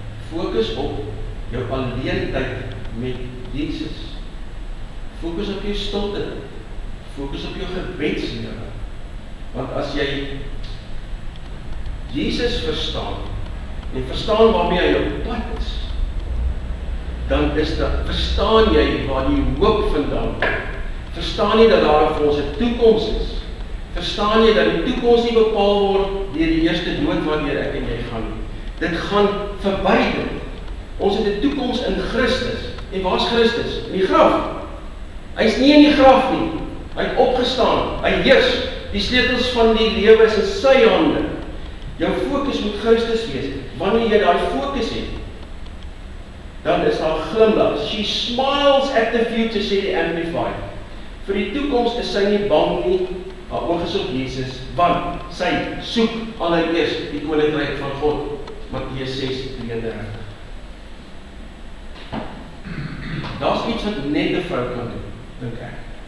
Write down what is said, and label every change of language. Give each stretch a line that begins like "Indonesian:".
Afrikaans: Fokus op jou alleentyd met Jesus. Fokus op jou stilte. Fokus op jou gebedslewe. Want as jy Jesus verstaan en verstaan waarmee hy op pad is, dan verstaan jy waar die hoop vandaan kom. Verstaan jy dat daar vir ons 'n toekoms is. Verstaan jy dat die toekoms nie bepaal word deur die eerste dood wanneer ek en jy gaan nie. Dit gaan verby dit. Ons het 'n toekoms in Christus. En waar's Christus? In die graf. Hy's nie in die graf nie. Hy het opgestaan. Hy heers. Die sleutels van die lewe is in sy hande. Jou fokus moet Christus wees. Wanneer jy daai fokus het, dan is daar glimlag.
English: She smiles at the future,
Afrikaans: sê die Amplified. Vir die toekoms is sy nie bang nie, haar oog is op Jesus, want sy soek allereers die koninkryk van God. Matteus 6:33. Daar's iets wat net 'n vrou kan doen, dink ek.